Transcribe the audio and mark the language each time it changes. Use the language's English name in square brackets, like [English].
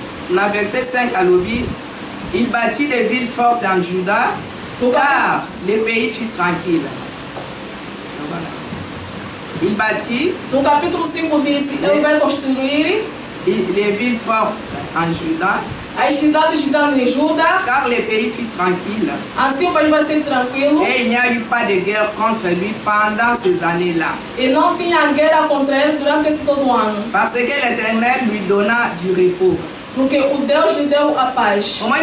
[French] Na verset 5 à l'obi, il bâtit des villes fortes en Juda, car le pays fut tranquille. Il bâtit. [Portuguese] No capítulo 5 disse, ele vai construir [French] les villes fortes en Juda. [Portuguese] As cidades grandes em Judá. [French] Car le pays fut tranquille. [Portuguese] Assim o país vai ser tranquilo. [French] Et il n'y a eu pas de guerre contre lui pendant ces années-là. [Portuguese] E não tinha guerra contra ele durante esse todo ano. [French] Parce que l'Éternel lui donna du repos. [Portuguese] Porque o Deus lhe deu a paz.